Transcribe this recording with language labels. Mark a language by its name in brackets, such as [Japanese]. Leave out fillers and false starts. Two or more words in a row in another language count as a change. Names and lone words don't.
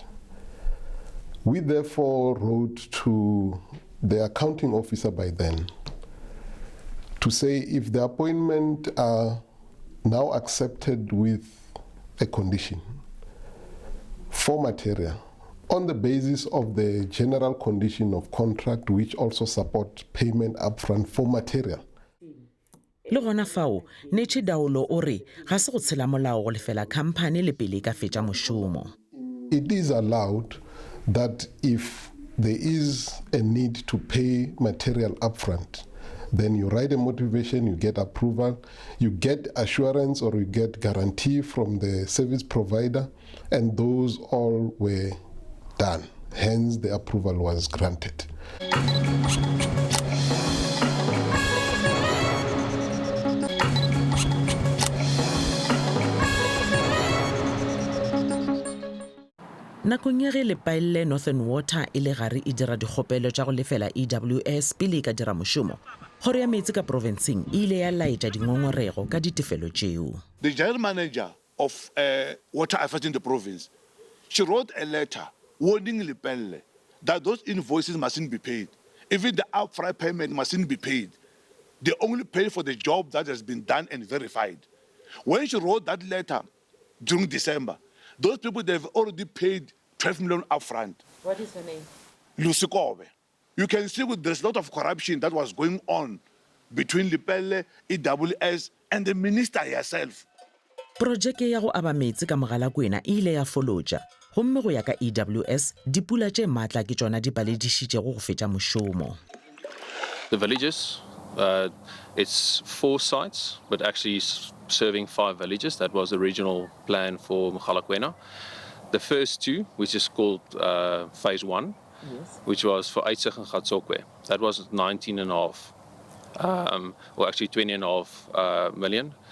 [English] We therefore wrote to the accounting officer by then to say if the appointment are now accepted with a condition for material on the basis of the general condition of contract which also support payment upfront for material. [Northern Sotho] Le gona fao Netše Daolo o re ga se go tshela molao go lefela company le pele ka fetša mošomo. [English] It is allowed that if there is a need to pay material upfront, Then you write a motivation, you get approval, you get assurance or you get guarantee from the service provider, and those all were done. Hence, the approval was granted. [Northern Sotho] nakong ya ge lepaelle Northern Water e le gare e dira dikgopelo tša go lefela EWS pele e ka dira mošomo, kgoro ya metsi ka provinceng e ile ya laetša dingongorego ka ditefelo tšeo. [English] The general manager of water affairs in the province, she wrote a letter warning Lepelle that those invoices mustn't be paid. Even the upfront payment mustn't be paid. They only pay for the job that has been done and verified. When she wrote that letter during December, those people, they've already paid 12 million upfront. What is her name? Sechaba. You can see there's a lot of corruption that was going on between Lepelle, EWS, and the minister herself. [Northern Sotho] Projeke ya go aba metsi ka Mogalakwena e ile ya folotša, gomme go ya ka EWS dipula tše maatla ke tšona di paledišitšego go fetša mošomo. [English] The villages, it's 4 sites, but actually serving 5 villages. That was the original plan for Mogalakwena. The first 2, which is called phase 1, yes, which was for Aitzig and Gatsokwe, that was 19.5, or actually 20.5 million.